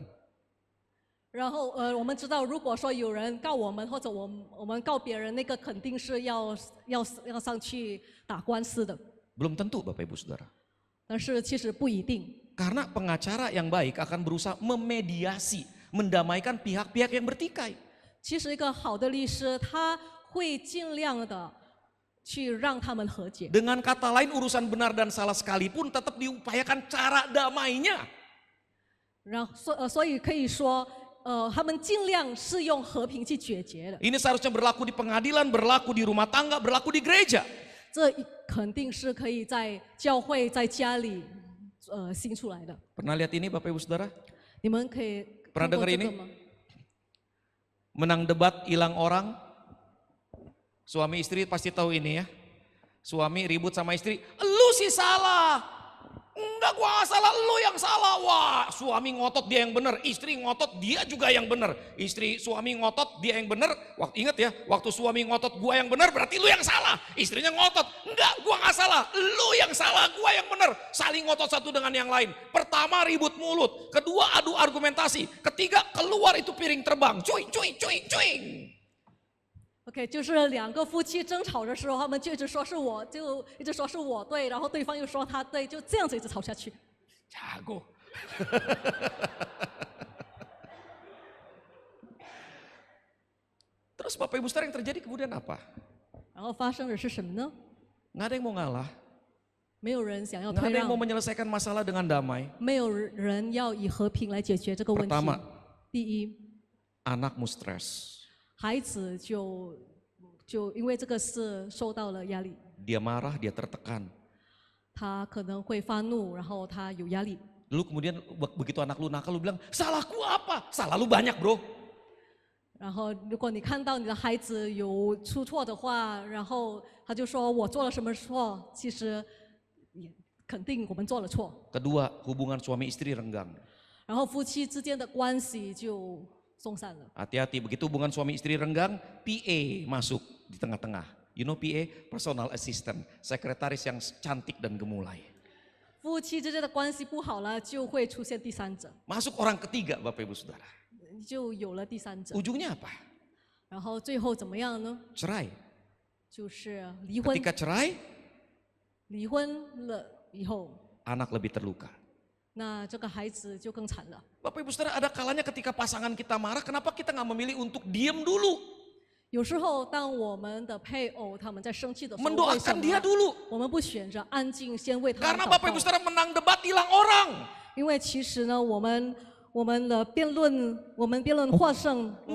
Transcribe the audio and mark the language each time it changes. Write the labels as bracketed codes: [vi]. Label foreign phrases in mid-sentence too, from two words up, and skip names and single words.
[zh] 然后我们知道，如果说有人告我们，或者我们告别人，那个肯定是要上去打官司的。 [id] Belum tentu Bapak Ibu Saudara. [zh] 但是其实不一定， [id] Karena pengacara yang baik akan berusaha memediasi, mendamaikan pihak-pihak yang bertikai. [zh] 其实一个好的律师，他会尽量的去让他们和解。 [id] Dengan kata lain, urusan benar dan salah sekalipun tetap diupayakan cara damainya. [zh] 然后所以可以说，他们尽量是用和平去解决的。 [id] Ini seharusnya berlaku di pengadilan, berlaku di rumah tangga, berlaku di gereja. [zh] 这这肯定是可以在教会、在家里兴出来的。 [id] Pernah lihat ini Bapak Ibu Saudara? [zh] 你们可以 [id] Pernah [zh] 看过 [id] dengar [zh] 这个 [id] ini? [zh] 吗？ [id] Menang debat hilang orang. Suami istri pasti tahu ini ya. Suami ribut sama istri, "Lu sih salah." "Enggak, gua nggak salah, lu yang salah." Wah, suami ngotot dia yang benar, istri ngotot dia juga yang benar. Suami ngotot dia yang benar. Ingat ya, waktu suami ngotot gua yang benar berarti lu yang salah. Istrinya ngotot, "Enggak, gua nggak salah, lu yang salah, gua yang benar." Saling ngotot satu dengan yang lain. Pertama ribut mulut, kedua adu argumentasi, ketiga keluar itu piring terbang, cuing cuing cuing cuing. [zh] OK， 就是两个夫妻争吵的时候，他们就一直说是我，就一直说是我对，然后对方又说他对，就这样子一直吵下去。 [id] Jago. Terus Bapak Ibu Saudara yang terjadi kemudian apa? [zh] 然后发生的是什么呢？ [id] Nggak ada yang mau ngalah, [zh] 没有人想要 [id] nggak [zh] 退 [id] ada yang [zh] 让 [id] mau，menyelesaikan masalah dengan damai. [zh] 没有人要以和平来解决这个问题。 [id] Pertama, [zh] 第一， [id] anakmu stres, [zh] 孩子就因为这个事受到了压力， [id] dia marah, dia tertekan. [zh] 他可能会发怒，然后他有压力。 [id] Lalu kemudian begitu anak lu nakal lu bilang, "Salahku apa?" Salah lu banyak bro. [zh] 然后如果你看到你的孩子有出错的话，然后他就说我做了什么错，其实也肯定我们做了错。 [id] Kedua, hubungan suami istri renggang. [zh] 然后夫妻之间的关系就松散了。 [id] Hati-hati, begitu hubungan suami istri renggang, PA masuk di tengah-tengah. [en] You know PA? Personal assistant, [id] sekretaris yang cantik dan gemulai. [zh] 夫妻之间的关系不好了，就会出现第三者， [id] Masuk orang ketiga Bapak Ibu Saudara. [zh] 就有了第三者。 [id] Ujungnya apa? [zh] 然后最后怎么样呢？ [id] Cerai. [zh] 就是离婚。 [id] Ketika cerai, [zh] 离婚了以后， [id] anak lebih terluka. [zh] 那这个孩子就更惨了。 [id] Bapak Ibu Saudara, ada kalanya ketika pasangan kita marah, kenapa kita nggak memilih untuk diam dulu? [zh] 有时候，当我们的配偶他们在生气的时候，为什 [id] Mendoakan dia [zh] 么 [id] dulu. [zh] 我们不选择安静先为他 [id] Karena [zh] 们 [id] Bapak [zh] 祷 [id] Ibu [zh] 告？ [id] Saudara menang debat hilang orang. [zh] 因为其实呢，我们的辩论获胜，我